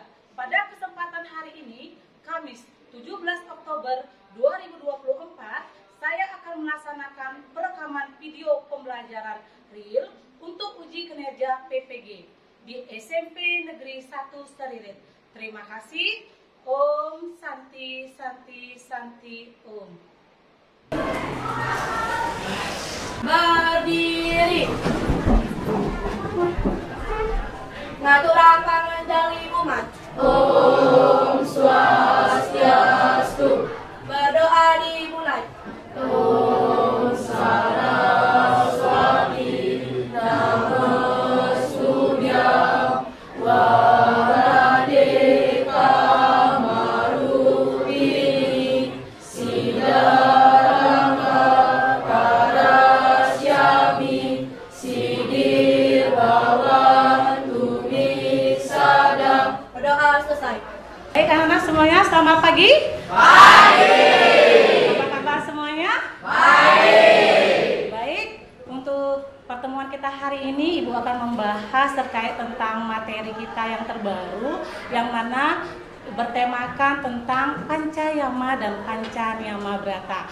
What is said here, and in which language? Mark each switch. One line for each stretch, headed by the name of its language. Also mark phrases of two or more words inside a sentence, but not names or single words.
Indonesian: Pada kesempatan hari ini, Kamis 17 Oktober 2024, saya akan melaksanakan perekaman video pembelajaran real untuk uji kinerja PPG di SMP Negeri 1 Seririt. Terima kasih.
Sanskrit: Om Santi Santi Santi Om.
Indonesian: Berdiri.
Balinese: Ngaturaken menjali umat.
Sanskrit: Om Swastiastu.
Indonesian: Berdoa dimulai.
Sanskrit: Om Saraswati Namastutyam Waradeka Marupini Siddharangka Karasyami Siddhirvawantu Sadam.
Indonesian: Berdoa selesai. Baik anak-anak semuanya, selamat pagi. Baik. Apa kabar semuanya? Baik. Baik, untuk pertemuan kita hari ini Ibu akan membahas terkait tentang materi kita yang terbaru, yang mana bertemakan tentang Pancayama dan Pancanyama Brata.